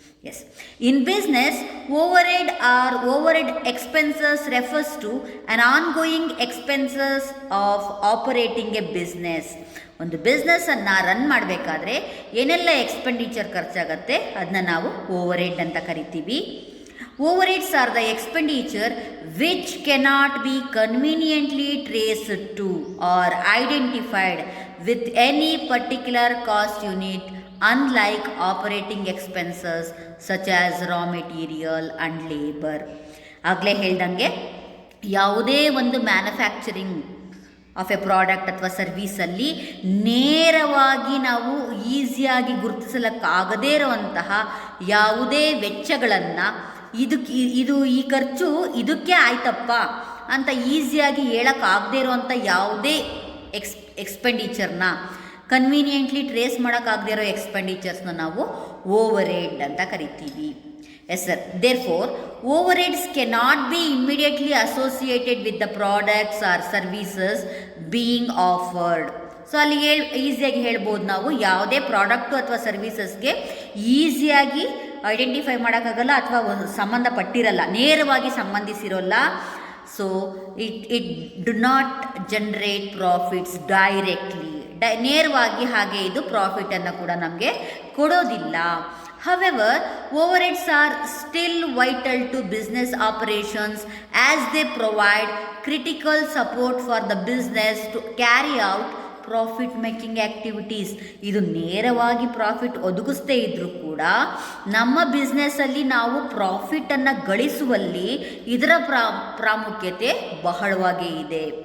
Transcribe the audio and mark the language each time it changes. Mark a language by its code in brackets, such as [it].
[en] Yes, in business overhead or overhead expenses refers to an ongoing expenses of operating a business. [kn] ಒಂದು ಬಿಸ್ನೆಸ್ಸನ್ನು run ಮಾಡಬೇಕಾದ್ರೆ ಏನೆಲ್ಲ expenditure ಖರ್ಚಾಗತ್ತೆ ಅದನ್ನ ನಾವು overhead ಅಂತ ಕರಿತೀವಿ. [en] Overheads are the expenditure which cannot be conveniently traced to or identified with any particular cost unit, unlike operating expenses such as raw material and labor. [kn] ಆಗಲೇ ಹೇಳ್ದಂಗೆ ಯಾವುದೇ ಒಂದು [en] manufacturing of a product [kn] ಅಥವಾ ಸರ್ವೀಸಲ್ಲಿ ನೇರವಾಗಿ ನಾವು ಈಸಿಯಾಗಿ ಗುರುತಿಸಲಿಕ್ಕಾಗದೇ ಇರುವಂತಹ ಯಾವುದೇ ವೆಚ್ಚಗಳನ್ನು ಈ ಖರ್ಚು ಇದಕ್ಕೆ ಆಯ್ತಪ್ಪ ಅಂತ ಈಸಿಯಾಗಿ ಹೇಳೋಕ್ಕಾಗದೇ ಇರೋವಂಥ ಯಾವುದೇ ಎಕ್ಸ್ಪೆಂಡಿಚರ್ನ, ಕನ್ವೀನಿಯೆಂಟ್ಲಿ ಟ್ರೇಸ್ ಮಾಡೋಕ್ಕಾಗದೇ ಇರೋ ಎಕ್ಸ್ಪೆಂಡಿಚರ್ಸ್ನ ನಾವು ಓವರ್ಹೆಡ್ ಅಂತ ಕರಿತೀವಿ. [en] Yes sir, therefore overheads cannot be immediately associated with the products or services being offered. [kn] So ಅಲ್ಲಿ ಈಸಿಯಾಗಿ ಹೇಳ್ಬೋದು, ನಾವು ಯಾವುದೇ ಪ್ರಾಡಕ್ಟು ಅಥವಾ ಸರ್ವೀಸಸ್ಗೆ ಈಸಿಯಾಗಿ ಐಡೆಂಟಿಫೈ ಮಾಡೋಕ್ಕಾಗಲ್ಲ ಅಥವಾ ಒಂದು ಸಂಬಂಧಪಟ್ಟಿರಲ್ಲ, ನೇರವಾಗಿ ಸಂಬಂಧಿಸಿರೋಲ್ಲ. [en] so it do not generate profits directly, [kn] ನೇರವಾಗಿ ಹಾಗೆ ಇದು ಪ್ರಾಫಿಟನ್ನು ಕೂಡ ನಮಗೆ ಕೊಡೋದಿಲ್ಲ. [en] However, overheads are still vital to business operations as they provide critical support for the business to carry out profit making activities. [kn] ಇದು ನೇರವಾಗಿ ಪ್ರಾಫಿಟ್ ಒದಗಿಸ್ತೇ ಇದ್ದರೂ ಕೂಡ ನಮ್ಮ ಬಿಸ್ನೆಸ್ಸಲ್ಲಿ ನಾವು ಪ್ರಾಫಿಟನ್ನು ಗಳಿಸುವಲ್ಲಿ ಇದರ ಪ್ರಾಮುಖ್ಯತೆ ಬಹಳವಾಗೇ ಇದೆ.